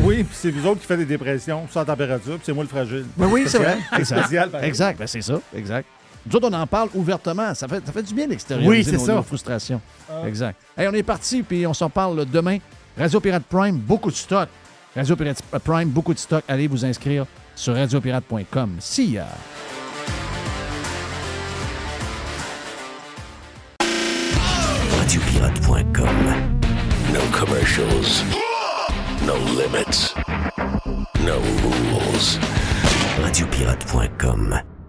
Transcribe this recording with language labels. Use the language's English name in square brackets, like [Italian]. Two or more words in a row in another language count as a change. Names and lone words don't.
[French] Oui, puis c'est vous autres qui faites des dépressions sans température, puis c'est moi le fragile. Mais oui, c'est vrai. C'est Exact. spécial, par exemple. Exact. Ben, c'est ça. Exact. Nous autres, on en parle ouvertement. Ça fait du bien d'extérioriser nos frustrations. Exact. Hey, on est parti, puis on s'en parle demain. Radio Pirate Prime, beaucoup de stock. Radio Pirate Prime, beaucoup de stock. Allez vous inscrire sur radiopirate.com. [English] See ya! [French] RadioPirate.com. [English] No commercials. No limits. No rules. RadioPirate.com.